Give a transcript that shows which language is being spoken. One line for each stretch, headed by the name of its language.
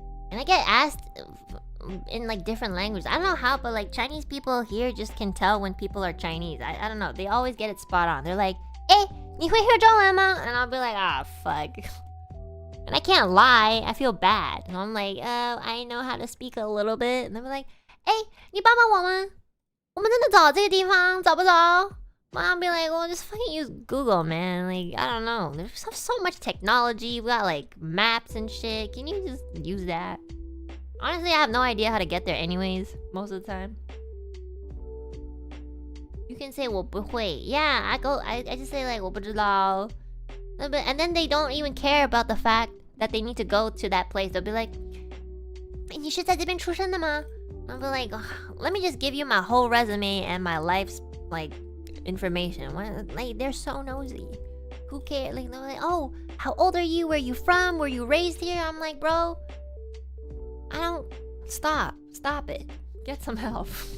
English: And I get asked in like different languages. I don't know how, but like Chinese people here just can tell when people are Chinese. I don't know. They always get it spot on. They're like, "Eh,
Chinese: 你会说中文吗?"
English: And I'll be like, "Ah, fuck." And I can't lie. I feel bad. And I'm like, I know how to speak a little bit. And they're like, "Eh,
Chinese: 你帮帮我吗？我们真的找这个地方，找不着?"
English: I'll be like, well, just fucking use Google, man. Like, I don't know. There's so much technology. We got like maps and shit. Can you just use that? Honestly, I have no idea how to get there anyways, most of the time. You can say
Chinese: 我不会.
English: Yeah, I just say like
Chinese: 我不知道.
English: And then they don't even care about the fact that they need to go to that place. They'll be like,
Chinese: 你是在这边出生的吗?
English: I'll be like, let me just give you my whole resume and my life's like information. Like, they're so nosy. Who cares? Like, they're like, oh, how old are you? Where are you from? Were you raised here? I'm like, bro, I don't. Stop it. Get some help.